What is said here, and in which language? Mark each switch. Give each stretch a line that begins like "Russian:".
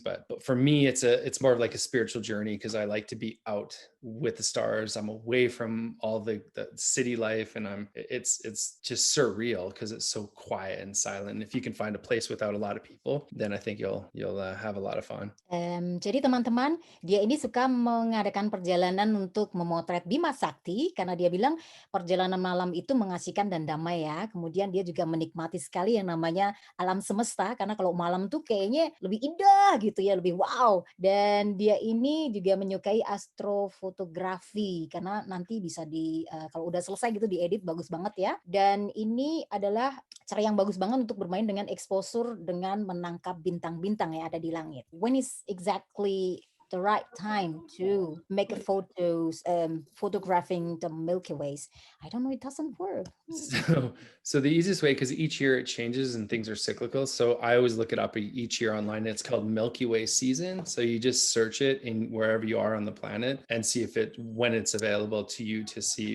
English: But for me, it's more of like a spiritual journey, because I like to be out with the stars. I'm away from all the city life, and it's just surreal because it's so quiet and silent. And if you can find a place without a lot of people, then I think you'll have a lot of fun.
Indonesian: Jadi teman-teman, dia ini suka mengadakan perjalanan untuk memotret Bima Sakti karena dia bilang perjalanan malam itu mengasihkan dan damai ya. Kemudian dia juga menikmati sekali yang namanya alam semesta, karena kalau malam tuh kayaknya lebih indah gitu ya, lebih wow. Dan dia ini juga menyukai astrofotografi karena nanti bisa kalau udah selesai gitu diedit bagus banget ya. Dan ini adalah cara yang bagus banget untuk bermain dengan exposure, dengan menangkap bintang-bintang yang ada di langit.
English: When is exactly the right time to make a photographing the Milky Ways? I don't know, it doesn't work. So the easiest way, because each year it changes and things are cyclical, so I always look it up each year online. It's called Milky Way season. So you just search it in wherever you are on the planet and see when it's available to you to see.